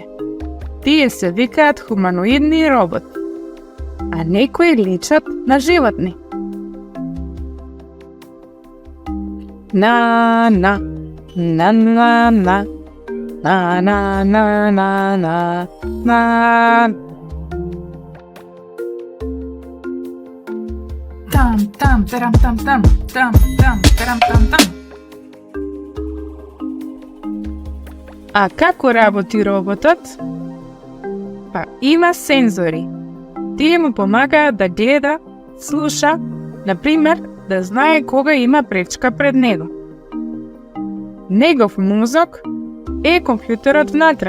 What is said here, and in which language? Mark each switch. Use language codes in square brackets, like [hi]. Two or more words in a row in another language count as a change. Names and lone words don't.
[mk] Тие се викаат хуманоидни роботи, а некои личат на животни. На на на на на на на на на на на. Там там тарам там там там там тарам там там. А како работи роботот? Па има сензори. Тие му помагаат да гледа, слуша, например, да знае кога има пречка пред него. Негов мозок е компјутерот внатре.